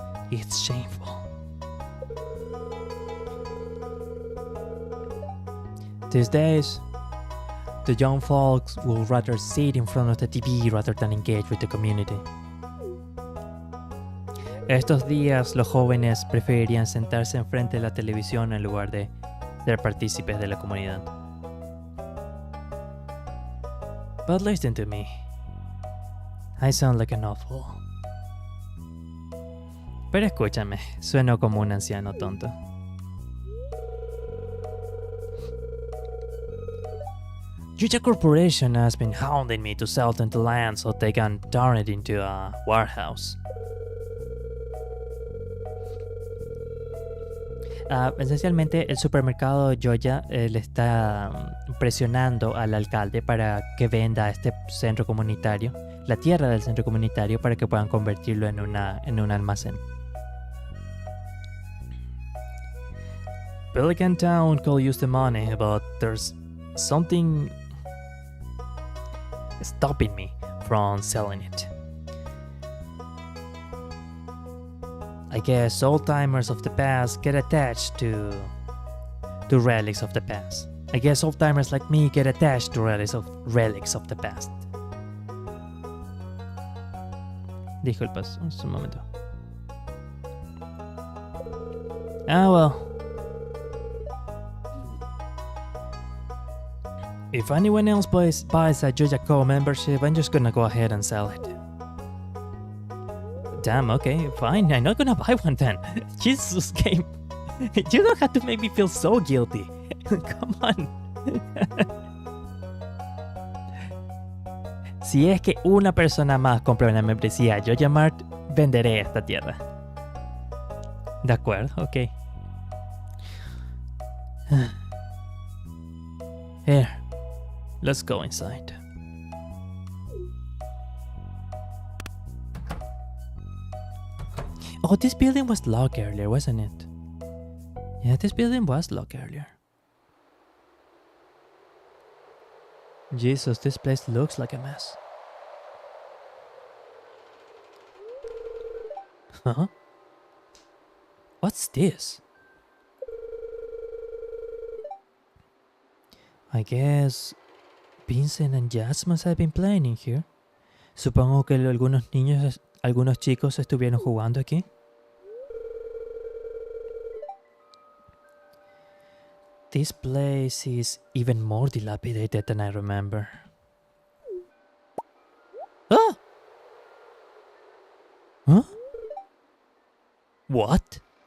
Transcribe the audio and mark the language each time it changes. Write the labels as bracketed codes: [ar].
[en] It's shameful. These days, the young folks will rather sit in front of the TV rather than engage with the community. [es] Estos días, los jóvenes preferirían sentarse enfrente de la televisión en lugar de ser partícipes de la comunidad. [en] But listen to me. I sound like an awful. [es] Pero escúchame, sueno como un anciano tonto. [en] Yuja Corporation has been hounding me to sell them the land so they can turn it into a warehouse. [es] Esencialmente, el supermercado Joya le está presionando al alcalde para que venda este centro comunitario, la tierra del centro comunitario, para que puedan convertirlo en un almacén. [en] Pelican Town could use the money, but there's something stopping me from selling it. I guess old-timers of the past get attached to relics of the past. I guess old-timers like me get attached to relics of the past. [es] Disculpas, un momento. [en] Well. If anyone else buys a JojaCo membership, I'm just gonna go ahead and sell it. Damn, okay, fine. I'm not gonna buy one then. Jesus, game. You don't have to make me feel so guilty. Come on. [es] Si es que una persona más compra una membresía a Joja Mart, venderé esta tierra. De acuerdo, ok. [en] Here, let's go inside. Oh, this building was locked earlier, wasn't it? Yeah, this building was locked earlier. Jesus, this place looks like a mess. Huh? What's this? I guess Vincent and Jazz must have been playing in here. [es] Supongo que algunos chicos estuvieron jugando aquí. [en] This place is even more dilapidated than I remember. Ah! Huh? What?